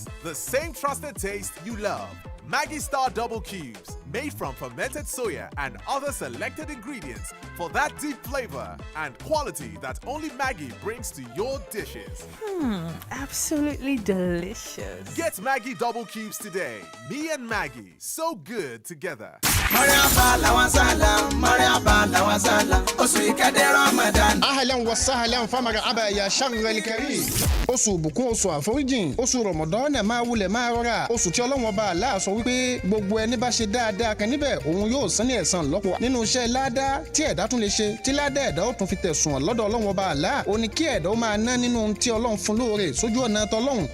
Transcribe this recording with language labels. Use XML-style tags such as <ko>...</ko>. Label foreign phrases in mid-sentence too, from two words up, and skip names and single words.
<en>The same trusted taste you love. Maggie Star Double Cubes, made from fermented soya and other selected ingredients for that deep flavor and quality that only Maggie brings to your dishes. Absolutely delicious. Get Maggie Double Cubes today. Me and Maggie, so good together. Ahlan wa sahlan famara aba ya sharral karim.</en> <yo>Oṣù bùkún oṣù àforíjìn, oṣù Ramadan máa wulẹ̀ máa rọra, oṣù tí Ọlọ́run Ọba Allah sọ wípé gbogbo ẹni bá ṣe dáadáa kan níbẹ̀ òun yóò san ní ẹ̀san lọ́pọ̀. Nínú iṣẹ́ ládá tí ẹ̀dá tún lè ṣe, tí ládá ẹ̀dá ó tún fi tẹ̀sùn lọ́dọ̀ Ọlọ́run Ọba Allah, ó ní kí ẹ̀dá ó máa ná nínú ohun tí Ọlọ́run fún lóore sójú ọ̀nà tọlọ́run.</yo>